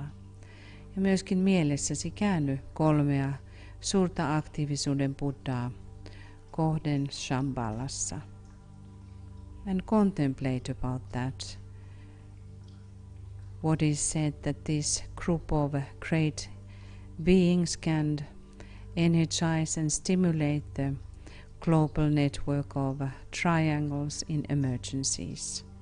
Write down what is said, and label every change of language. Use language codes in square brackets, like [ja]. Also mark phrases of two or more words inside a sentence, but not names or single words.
[fi] Ja myöskin mielessäsi käänny kolmea suurta aktiivisuuden Buddhaa kohden Shambhalassa. [en] And contemplate about that. What is said that this group of great beings can energize and stimulate the global network of triangles in emergencies.